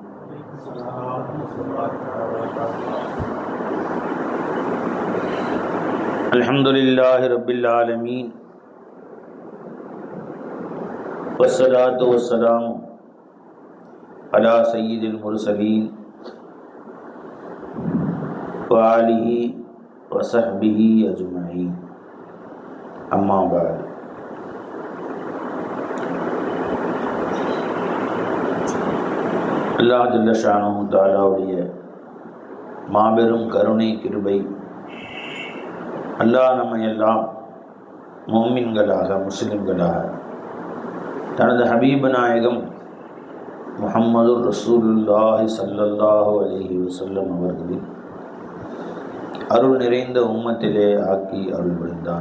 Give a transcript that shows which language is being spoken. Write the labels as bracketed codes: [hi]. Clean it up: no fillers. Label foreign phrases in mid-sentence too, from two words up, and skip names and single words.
[ar] الحمد لله رب العالمين والصلاة والسلام على سيد المرسلين وعلى آله وصحبه أجمعين. أما بعد. [ta] அல்லாஹ் [ar] جل شأنه [ta] தஆலாவுடைய மாபெரும் கருணை கிருபை, அல்லாஹ் நம்மை எல்லாம் முஃமின்களாக முஸ்லிம்களாக தனது ஹபீப் நாயகம் முஹம்மது [ar] رسول الله صلى الله عليه وسلم [ta] அவர்களின் அருள் நிறைந்த உம்மத்திலே ஆக்கி அருள் புரிந்தான்.